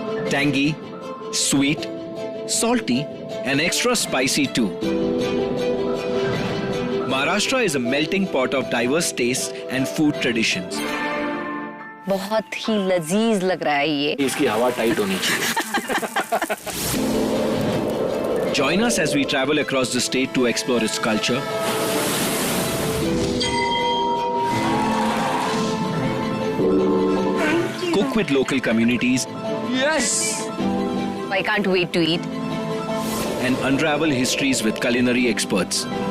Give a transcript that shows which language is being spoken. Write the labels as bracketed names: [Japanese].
[English] Tangy, sweet, salty, and extra spicy too. Maharashtra is a melting pot of diverse tastes and food traditions. [Hindi] बहुत ही लजीज लग रहा है ये. इसकी हवा टाइट होनी चाहिए. [English] Join us as we travel across the state to explore its culture, cook with local communities, Yes. I can't wait to eat. and unravel histories with culinary experts.